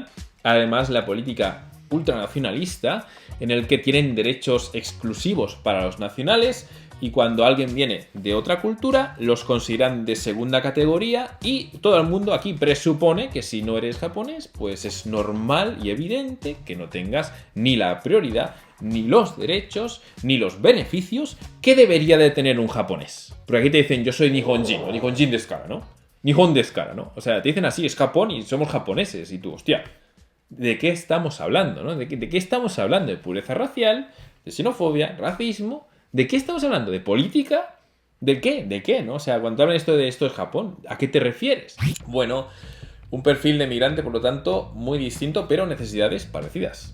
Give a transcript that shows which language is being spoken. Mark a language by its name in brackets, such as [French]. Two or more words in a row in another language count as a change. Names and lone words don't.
[Spanish] Además, la política ultranacionalista, en el que tienen derechos exclusivos para los nacionales, y cuando alguien viene de otra cultura los consideran de segunda categoría, y todo el mundo aquí presupone que si no eres japonés pues es normal y evidente que no tengas ni la prioridad, ni los derechos, ni los beneficios que debería de tener un japonés. Porque aquí te dicen yo soy Nihonjin, o [Japanese] 日本人ですから, [Spanish] ¿no? [Japanese] 日本ですから, [Spanish] ¿no? O sea, te dicen así, es Japón y somos japoneses, y tú, hostia, ¿de qué estamos hablando, no? ¿De qué estamos hablando? ¿De pureza racial? ¿De xenofobia? ¿Racismo? ¿De qué estamos hablando? ¿De política? ¿De qué? ¿De qué, no? O sea, cuando hablan de esto es Japón, ¿a qué te refieres? Bueno, un perfil de migrante, por lo tanto, muy distinto, pero necesidades parecidas.